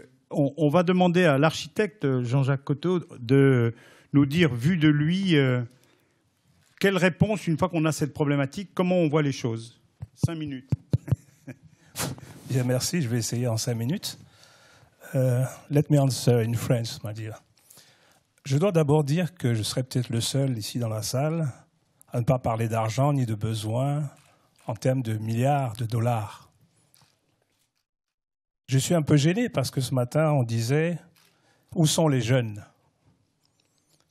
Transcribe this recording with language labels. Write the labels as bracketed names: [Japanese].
[French] On va demander à l'architecte Jean-Jacques Cotteau de nous dire, vu de lui, quelle réponse, une fois qu'on a cette problématique, comment on voit les choses. 5 minutes. Bien, merci. Je vais essayer en 5 minutes. [English] Let me answer in French, my dear. [French] Je dois d'abord dire que je serai peut-être le seul ici dans la salle à ne pas parler d'argent ni de besoins en termes de milliards de dollars. Je suis un peu gêné parce que ce matin, on disait « Où sont les jeunes ?»